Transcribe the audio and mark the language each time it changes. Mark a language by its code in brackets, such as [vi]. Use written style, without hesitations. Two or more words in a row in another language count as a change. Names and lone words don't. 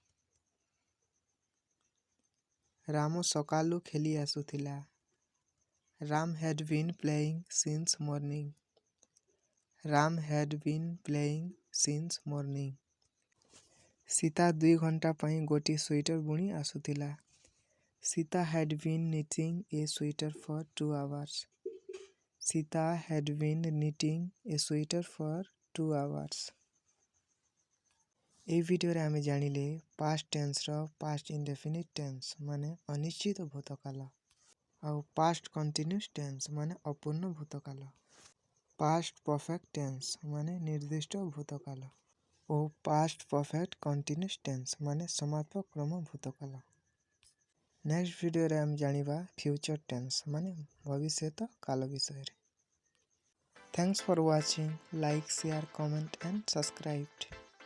[or] ରାମ ସକାଳୁ ଖେଳି ଆସୁଥିଲା. [en] Ram had been playing since morning. Ram had been playing since morning. [or] ସୀତା 2 ଘଣ୍ଟା ପାଇଁ ଗୋଟିଏ ସ୍ୱେଟର ବୁଣି ଆସୁଥିଲା. [en] Sita had been knitting a sweater for 2 hours. Sita had been knitting a sweater for 2 hours. [or] এই ভিডিଓରେ ଆମେ ଜାଣିଲେ [en] past tense [or] ର [en] past indefinite tense [or] ମାନେ ଅନିଶ୍ଚିତ ଭୂତକାଳ ଆଉ [en] past continuous tense [or] ମାନେ ଅପୂର୍ଣ୍ଣ ଭୂତକାଳ, [en] past perfect tense [or] ମାନେ ନିର୍ଦ୍ଦିଷ୍ଟ ଭୂତକାଳ ଓ [en] past perfect continuous tense [or] ମାନେ ସମାପକ କ୍ରମ ଭୂତକାଳ। [en] next video [or] ଆମେ ଜାଣିବା [en] future tense [or] ମାନେ ଭବିଷ୍ୟତ କାଳ ବିଷୟରେ। [en] Thanks for watching. Like, share, comment and subscribe.